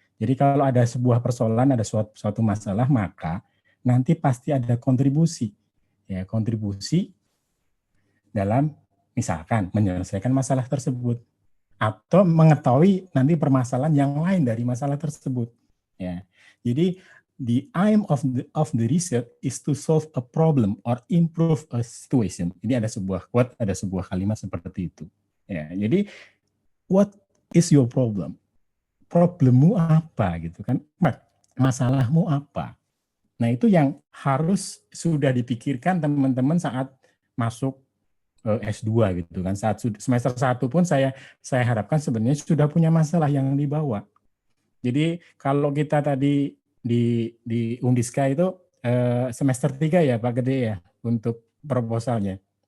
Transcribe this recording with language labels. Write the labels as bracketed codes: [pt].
[id] Jadi kalau ada sebuah persoalan, ada suatu masalah, maka nanti pasti ada kontribusi. Ya, kontribusi dalam misalkan menyelesaikan masalah tersebut atau mengetahui nanti permasalahan yang lain dari masalah tersebut. Ya. [en] Jadi the aim of the research is to solve a problem or improve a situation. [id] Ini ada sebuah quote, ada sebuah kalimat seperti itu. Ya, jadi [en] what is your problem? [id] Problemmu apa gitu kan? Masalahmu apa? Nah, itu yang harus sudah dipikirkan teman-teman saat masuk S2 gitu kan. Saat semester 1 pun saya harapkan sebenarnya sudah punya masalah yang dibawa. Jadi kalau kita tadi di Undiska itu semester 3 ya Pak Gede ya untuk proposalnya.